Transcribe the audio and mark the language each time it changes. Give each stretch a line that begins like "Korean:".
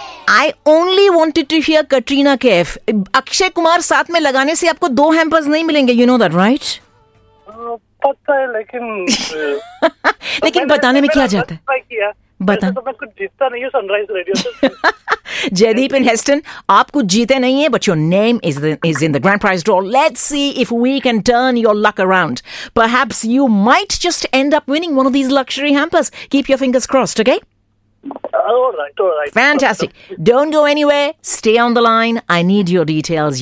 English: I only wanted to hear Katrina Kaif.
Hindi: Akshay Kumar साथ में लगाने से आपको दो hampers नहीं मिलेंगे.
English: You know that, right?
Hindi: पता है लेकिन लेकिन बताने में क्या जाता है? बता. तो मैं कुछ जीतता नहीं हूँ सनराइज रेडियो से.
English: Jaydeep in Heston,
Hindi: aap kuch jeete nahi hai,
English: but your name is in the grand prize draw. Let's see if we can turn your luck around. Perhaps you might just end up winning one of these luxury hampers. Keep your fingers crossed, okay? All right. Fantastic. Don't go anywhere. Stay on the line. I need your details.